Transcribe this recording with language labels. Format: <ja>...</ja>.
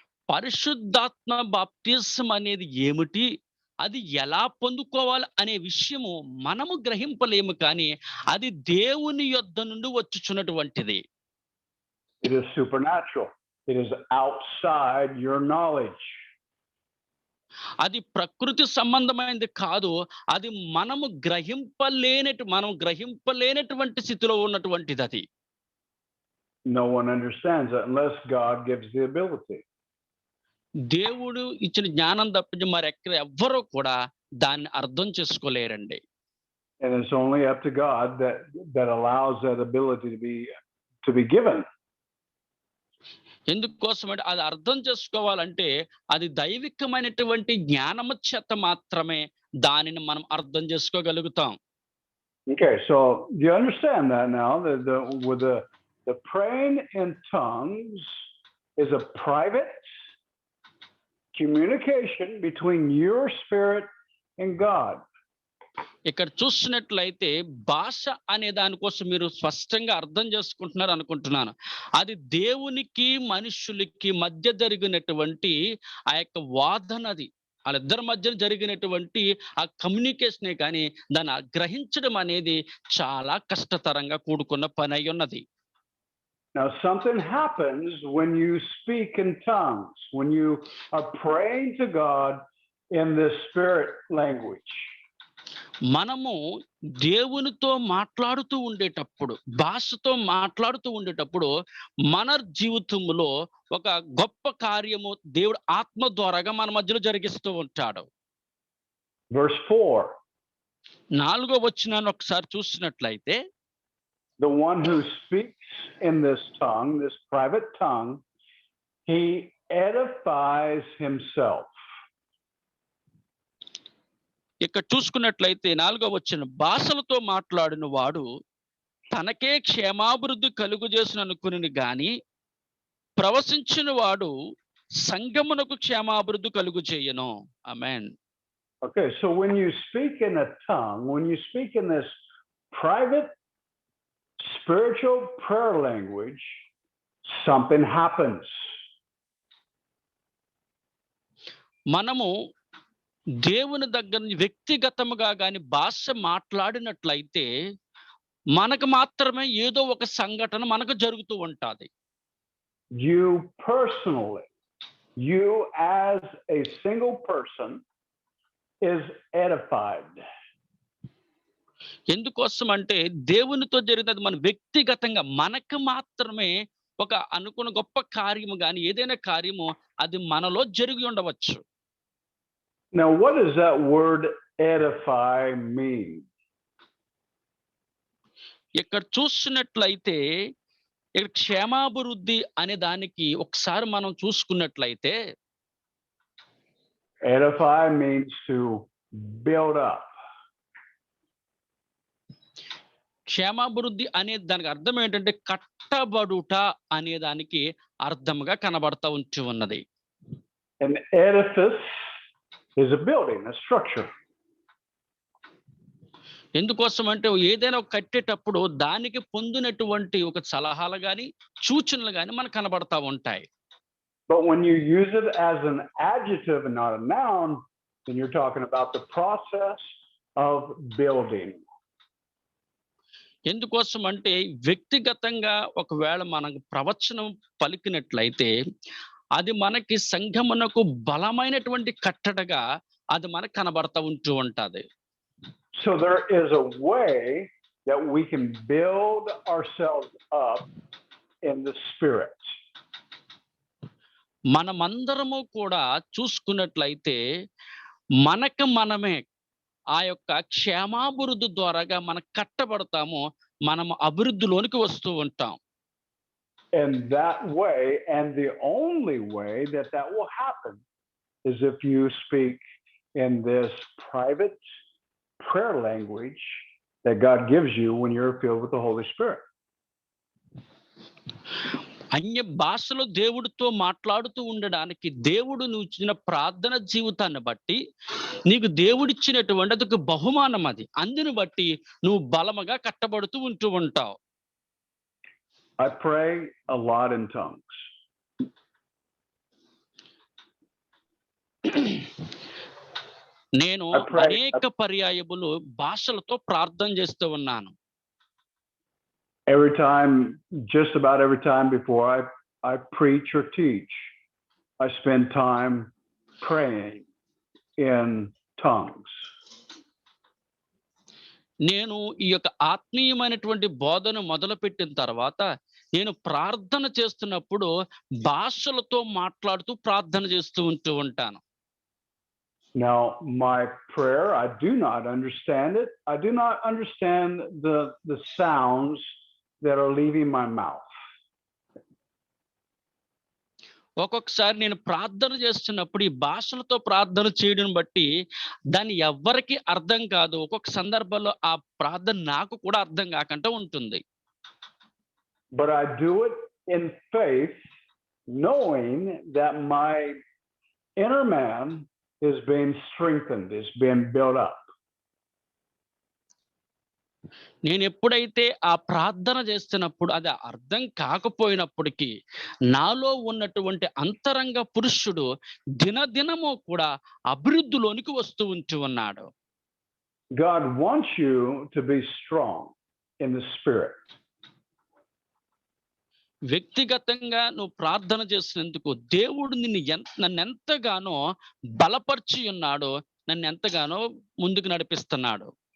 <te>పరిశుద్ధాత్మ బాప్తిస్మం అనేది ఏమిటి, అది ఎలా పొందుకోవాలి అనే విషయము మనము గ్రహింపలేము, కానీ అది దేవుని యొద్ద నుండి వచ్చుచున్నటువంటిది.</te> <en>It is supernatural. It is outside your knowledge.</en> <te>అది ప్రకృతి సంబంధమైనది కాదు, అది మనం గ్రహింపలేనటువంటి స్థితిలో ఉన్నటువంటిది అది.</te> <en>No one understands that unless God gives the ability.</en> <te>దేవుడు ఇచ్చిన జ్ఞానం తప్పించి ఎవ్వరూ కూడా దాన్ని అర్థం చేసుకోలేరండి.</te> <en>And it's only up to God that allows that ability to be given.</en> <te>ఎందుకోసం అంటే అది అర్థం చేసుకోవాలంటే అది దైవికమైనటువంటి జ్ఞానము చేత మాత్రమే దానిని మనం అర్థం చేసుకోగలుగుతాం.</te> <en>Okay, so you understand that now with the praying in tongues is a private communication between your spirit and God.</en> <te>ఇక్కడ చూస్తున్నట్లయితే భాష అనే దానికోసం మీరు స్పష్టంగా అర్థం చేసుకుంటున్నారు అనుకుంటున్నాను. అది దేవునికి మనుషులకి మధ్య జరిగినటువంటి ఆ యొక్క వాదనది, వాళ్ళిద్దరి మధ్య జరిగినటువంటి ఆ కమ్యూనికేషనే, కానీ దాన్ని గ్రహించడం అనేది చాలా కష్టతరంగా కూడుకున్న పని అయి ఉన్నది.</te> <en>Now something happens when you speak in tongues, when you are praying to God in the spirit language.</en> <te>మనము దేవునితో మాట్లాడుతూ ఉండేటప్పుడు, భాషతో మాట్లాడుతూ ఉండేటప్పుడు మన జీవితంలో ఒక గొప్ప కార్యము దేవుడు ఆత్మ ద్వారాగా మన మధ్యలో జరిగిస్తూ ఉంటాడు.</te> <en>Verse 4.</en> <te>4వ వచనాన్ని ఒకసారి చూసినట్లయితే,</te> <en>the one who speaks in this tongue, this private tongue, he edifies himself.</en> <te>ఇక్కడ చూసుకున్నట్లయితే 4వ వచనం, భాషలతో మాట్లాడిన వాడు తనకే క్షేమాభివృద్ధి కలుగు చేసిన అనుకుని గాని ప్రవశించిన వాడు సంఘమునకు క్షేమాభివృద్ధి కలుగు చేయను. ఆమేన్.</te> <en>Okay, so when you speak in a tongue, when you speak in this private spiritual prayer language, something happens.</en> <te>మనము దేవుని దగ్గర వ్యక్తిగతముగా గాని భాష మాట్లాడినట్లయితే మనకు మాత్రమే ఏదో ఒక సంఘటన మనకు జరుగుతూ ఉంటుంది.</te> <en>You personally, you as a single person is edified.</en> <te>ఎందుకోసం అంటే దేవునితో జరిగినది మన వ్యక్తిగతంగా మనకు మాత్రమే ఒక అనుకున్న గొప్ప కార్యము గాని ఏదైనా కార్యము అది మనలో జరిగి ఉండవచ్చు.</te> <en>Now, what does that word edify mean?</en> <te>ఇక్కడ చూస్తున్నట్లయితే ఇక్కడ క్షేమాభివృద్ధి అనే దానికి ఒకసారి మనం చూసుకున్నట్లయితే,</te> <en>Edify means to build up.</en> <te>క్షేమాభివృద్ధి అనే దానికి అర్థం ఏంటంటే కట్టబడుట అనే దానికి అర్థంగా కనబడతా ఉంచి ఉన్నది.</te> <en>An edifice is a building, a structure.</en> <te>ఎందుకోసం అంటే ఏదైనా కట్టేటప్పుడు దానికి పొందినటువంటి ఒక సలహాలు గాని సూచనలు గాని మనకు కనబడతా ఉంటాయి.</te> <en>But when you use it as an adjective and not a noun, then you're talking about the process of building.</en> <te>ఎందుకోసం అంటే వ్యక్తిగతంగా ఒకవేళ మనకు ప్రవచనం పలికినట్లయితే అది మనకి సంఘమునకు బలమైనటువంటి కట్టడగా అది మనకు కనబడతా ఉంటూ ఉంటది.</te> <en>So there is a way that we can build ourselves up in the Spirit.</en> <te>మనమందరము కూడా చూసుకున్నట్లయితే మనకు మనమే ఆ యొక్క క్షేమాభివృద్ధి ద్వారాగా మనం కట్టబడతాము, మనం అభివృద్ధిలోనికి వస్తూ ఉంటాం.</te> <en>And that way, and the only way that that will happen, is if you speak in this private prayer language that God gives you when you're filled with the Holy Spirit.</en> <te>అన్య భాషలో దేవుడితో మాట్లాడుతూ ఉండడానికి దేవుడు నువ్వు ఇచ్చిన ప్రార్థన జీవితాన్ని బట్టి నీకు దేవుడిచ్చినటువంటి అదొక బహుమానం, అది అందుని బట్టి నువ్వు బలముగా కట్టబడుతూ ఉంటూ ఉంటావు.</te> <en>I pray a lot in tongues.</en> <te>నేను అనేక పర్యాయములు భాషలతో ప్రార్థన చేస్తూ ఉన్నాను.</te> <en>Every time, just about every time before I preach or teach, I spend time praying in tongues.</en> <te>నేను ఈ యొక్క ఆత్మీయమైనటువంటి బోధన మొదలుపెట్టిన తర్వాత నేను ప్రార్థన చేస్తున్నప్పుడు భాషలతో మాట్లాడుతూ ప్రార్థన చేస్తూ ఉంటాను.</te> <en>Now, my prayer, I do not understand it. I do not understand the sounds that are leaving my mouth.</en> <te>ఒక్కొక్కసారి నేను ప్రార్థన చేస్తున్నప్పుడు ఈ భాషలతో ప్రార్థన చేయడం బట్టి దాన్ని ఎవ్వరికి అర్థం కాదు. ఒక్కొక్క సందర్భంలో ఆ ప్రార్థన నాకు కూడా అర్థం కాకుండా ఉంటుంది.</te> <en>But I do it in faith, knowing that my inner man is being strengthened, is being built up.</en> <te>నేను ఎప్పుడైతే ఆ ప్రార్థన చేస్తున్నప్పుడు అది అర్థం కాకపోయినప్పటికీ నాలో ఉన్నటువంటి అంతరంగ పురుషుడు దినదినము కూడా అభివృద్ధిలోనికి వస్తూ ఉన్నాడు.</te> <en>God wants you to be strong in the Spirit.</en> <te>వ్యక్తిగతంగా నువ్వు ప్రార్థన చేసినందుకు దేవుడు నన్ను ఎంతగానో బలపరిచి ఉన్నాడు, నన్ను ఎంతగానో ముందుకు నడిపిస్తున్నాడు.</te>